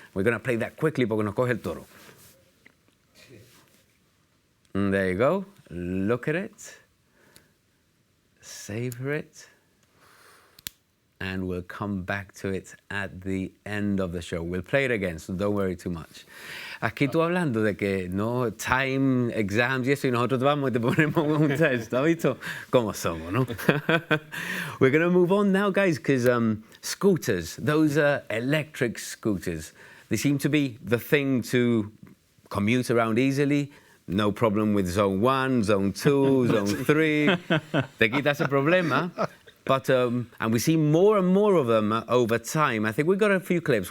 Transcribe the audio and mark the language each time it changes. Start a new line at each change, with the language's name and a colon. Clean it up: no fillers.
English: We're going to play that quickly, but we're going to
Spanish: coge el toro.
English: And there you go. Look at it. Savor it. And we'll come back to it at the end of the show. We'll play it again, so don't worry too much.
Spanish: Aquí tú hablando de que
English: no time, exams
Spanish: y eso, y nosotros vamos y te ponemos un test, ¿has visto cómo somos, no?
English: We're going to move on now, guys, because scooters, those electric scooters, they seem to be the thing to commute around easily. No problem with zone 1, zone 2, zone 3.
Spanish: Te quitas el problema.
English: But, and we see more and more of them over time. I think we've got a few clips.